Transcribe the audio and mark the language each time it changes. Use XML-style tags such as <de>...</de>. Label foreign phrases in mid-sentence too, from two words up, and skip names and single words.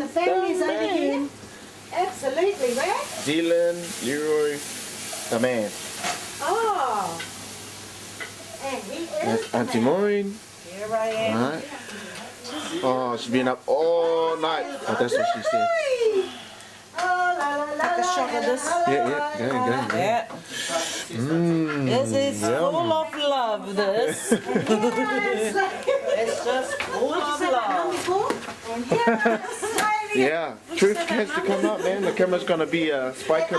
<en>that the family's over here. Absolutely, right? Dylan, Leroy, the man. Oh. And he is That's the Auntie man. Maureen. Here I am. Right. Oh, she's been up all night. Oh, that's what she said. Oh, la, la, la, Take a shot of this. Yeah. Yeah. This is full of love, this. It's just full of love. Yeah, truth has to come out, man. The camera's gonna be a spy camera</en>